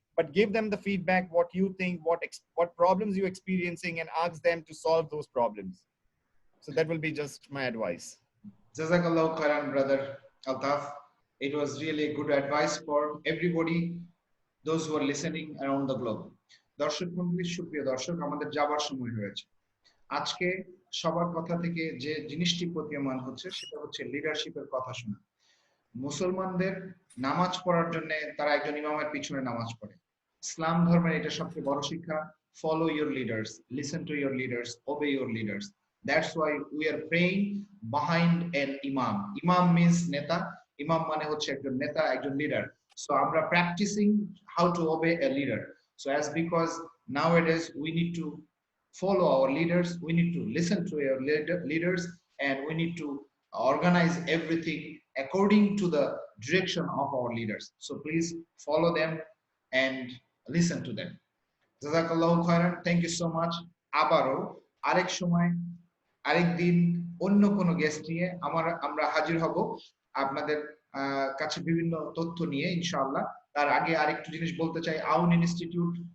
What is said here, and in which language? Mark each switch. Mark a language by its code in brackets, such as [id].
[en] But give them the feedback, what you think, what problems you're experiencing, and ask them to solve those problems. So that will be just my advice. Jazakallah khairan, brother Altaf. It was really good advice for everybody, those who are listening around the globe. [bn] দর্শক মণ্ডলী, সুপ্রিয় দর্শক, আমাদের যাবার সময় হয়েছে। আজকে সবার কথা থেকে যে জিনিসটি প্রতীয়মান হচ্ছে সেটা হচ্ছে লিডারশিপের কথা শোনা। মুসলমানদের নামাজ পড়ার জন্য তারা একজন ইমামের পিছনে নামাজ পড়ে। ইসলাম ধর্মের এটা সবচেয়ে বড় শিক্ষা, [en] follow your leaders, listen to your leaders, obey your leaders. That's why we are praying behind an imam. Imam means neta. [bn] Imam মানে হচ্ছে একজন নেতা, একজন leader. [en] So [bn] আমরা [en] practicing how to obey a leader. So as because nowadays we need to follow our leaders, we need to listen to our leaders, and we need to organize everything according to the direction of our leaders. So please follow them and listen to them. Jazakallahu khairan. Thank you so much. [bn] আবারও আরেক সময় আরেক দিন অন্য কোনো guest নিয়ে আমরা হাজির হব আপনাদের কাছে বিভিন্ন তথ্য নিয়ে ইনশাআল্লাহ। তার আগে আরেকটু জিনিস বলতে চাই, আউন ইনস্টিটিউট